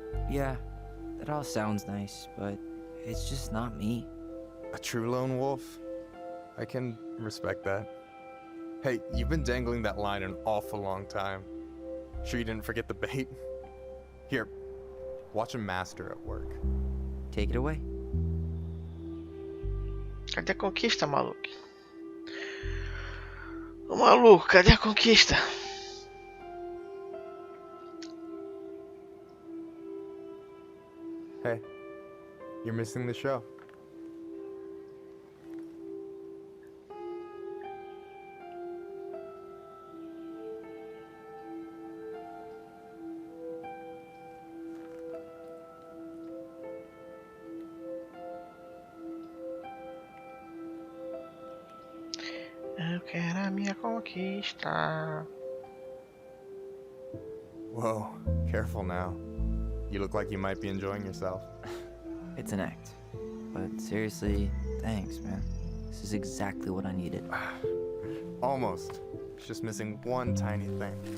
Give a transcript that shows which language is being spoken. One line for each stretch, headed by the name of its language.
English: Yeah, that all sounds nice, but it's just not me. A true lone wolf? I can respect that. Hey, you've been dangling that line an awful long time. Sure you didn't forget the bait? Here, watch a master at work. Take it away.
Portuguese: Cadê a conquista, maluco? Ô maluco, cadê a conquista?
English: Hey, you're missing the show.
Portuguese: Eu quero a minha conquista.
English: Whoa, careful now. You look like you might be enjoying yourself. It's an act. But seriously, thanks, man. This is exactly what I needed. Almost. It's just missing one tiny thing.